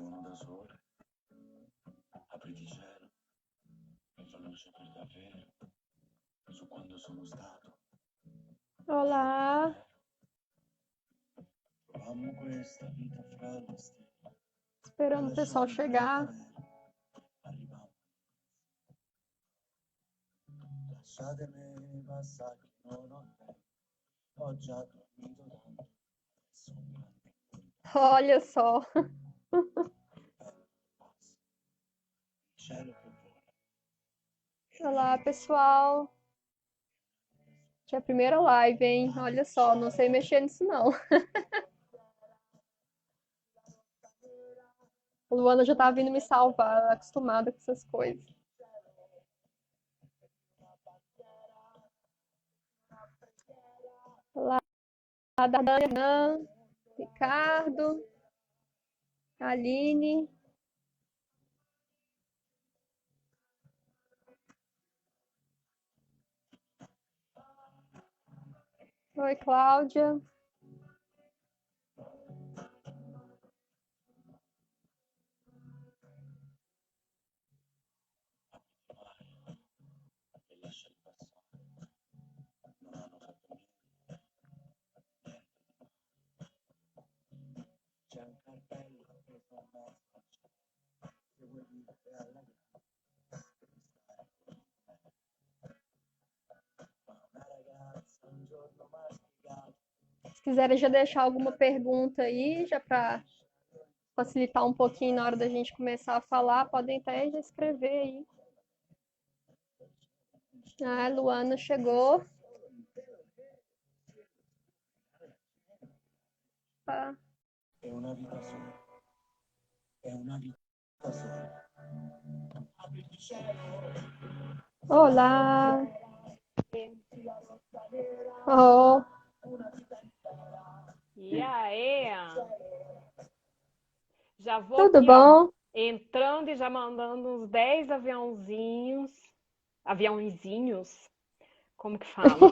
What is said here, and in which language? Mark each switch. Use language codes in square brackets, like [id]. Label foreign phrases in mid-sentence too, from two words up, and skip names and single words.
[it] da sole, apriti cielo, mi fanno sapere davvero su quando sono stato. [pt] Olá, [it] Amo questa vita fra le stelle, [pt] esperando o pessoal [it] lasciare il [pt] chegar. [it] arriviamo. Lasciatemi passare, non ho tempo, ho già dormito tanto, adesso un grande [pt] Olha só. [it] cielo che vola. [pt] Olá, pessoal. Que é a primeira live, hein? Olha só, não sei mexer nisso não. A Luana já tá vindo me salvar, ela é acostumada com essas coisas. Olá, Dana, Ricardo, Aline. Oi, Cláudia. [it] E lasciali passare, non hanno fatto niente. C'è un cartello appeso a mezzo, se vuoi vivere alla grande, devi stare con me. Ma una ragazza un giorno m'ha spiegato, [pt] Se quiserem já deixar alguma pergunta aí, já para facilitar um pouquinho na hora da gente começar a falar, podem até já escrever aí. Ah, a Luana chegou. Tá. [it] è una vita sola, è una vita sola. Apri il cielo, [pt] Olá. Oh, E aí? Já vou tudo aqui, ó, bom? entrando e já mandando uns 10 aviãozinhos, como que fala?